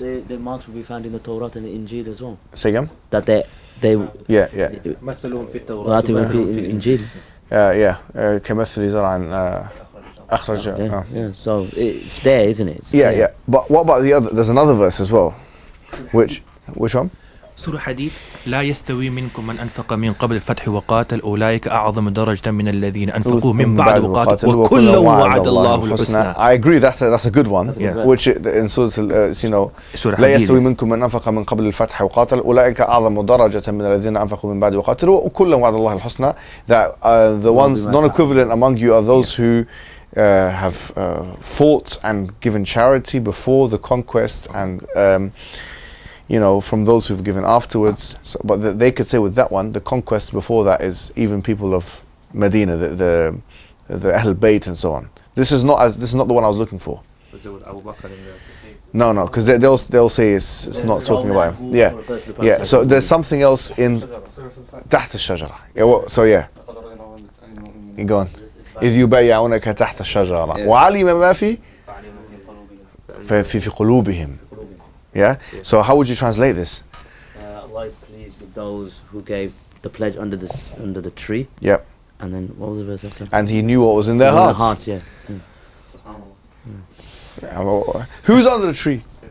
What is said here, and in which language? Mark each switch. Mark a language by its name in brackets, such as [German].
[English] The marks will be found in the Torah and the Injil as well. Say again? That they [Arabic] مثلهم في التوراة [English] in Injil. [Arabic] كمثل زرع أخرج. [English] So it's there, isn't it? Yeah. But what about the other? There's another verse as well. Which one? Surah Hadid. [Arabic] لا يستوي منكم من أنفق من قبل الفتح وقاتل أولئك أعظم درجة من الذين أنفقوا من بعد وقاتل وكلا وعد الله الحسنى. [English] I agree. That's a good one. Which in Surah [Arabic] لا يستوي منكم من أنفق من قبل الفتح وقاتل أولئك أعظم درجة من الذين أنفقوا من بعد وقاتل وكلا وعد الله الحسنى. [English] That the ones non-equivalent among you are those who have fought and given charity before the conquest and from those who've given afterwards. So, but they could say with that one, the conquest before that is even people of Medina, the Ahl Bayt and so on. This is not the one I was looking for. Was it with Abu Bakr in No, because they'll say it's not talking about him. Yeah. So there's something else in [Arabic] تحت الشجرة. [English] You go on. [Arabic] إذ يبايعونك تحت الشجرة وعلم ما في في قلوبهم. [English] Yeah? So how would you translate this? Allah is pleased with those who gave the pledge under the tree. Yep. And then what was the verse after? And he knew what was in their hearts. Yeah. Who's under the tree?